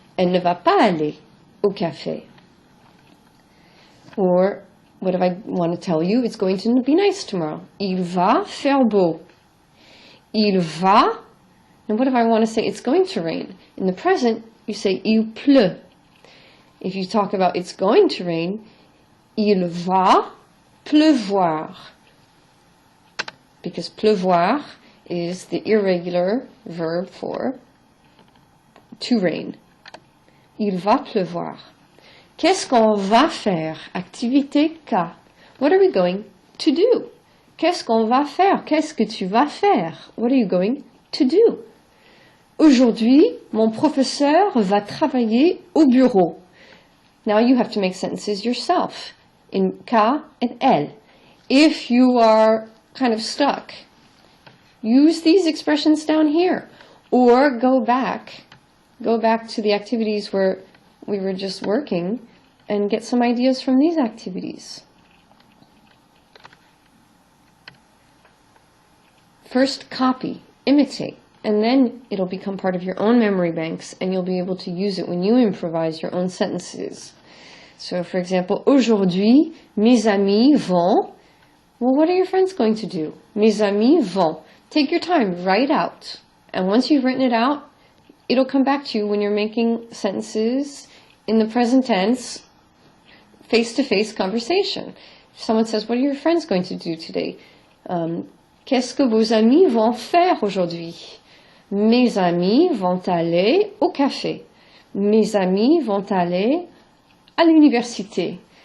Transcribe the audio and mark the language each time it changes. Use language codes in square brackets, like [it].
[fr] Elle ne va pas aller au café. [en] Or, what if I want to tell you? It's going to be nice tomorrow. [fr] Il va faire beau. Il va [en] And what if I want to say it's going to rain? In the present, you say [fr] il pleut. [en] If you talk about it's going to rain, [fr] il va pleuvoir. [en] Because pleuvoir is the irregular verb for to rain. [fr] Il va pleuvoir. Qu'est-ce qu'on va faire? [en] Activité K. What are we going to do? [fr] Qu'est-ce qu'on va faire? Qu'est-ce que tu vas faire? [en] What are you going to do? [fr] Aujourd'hui, mon professeur va travailler au bureau. [en] Now you have to make sentences yourself in K and L. If you are kind of stuck, use these expressions down here, or go back to the activities where we were just working and get some ideas from these activities. First, copy, imitate, and then it'll become part of your own memory banks and you'll be able to use it when you improvise your own sentences. So, for example, [fr] aujourd'hui, mes amis vont. [en] Well, what are your friends going to do? [fr] Mes amis vont. [en] Take your time, write out. And once you've written it out, it'll come back to you when you're making sentences in the present tense, face-to-face conversation. If someone says, what are your friends going to do today? Qu'est-ce que vos amis vont faire aujourd'hui? [fr] Mes amis vont aller au café. Mes amis vont aller à l'université.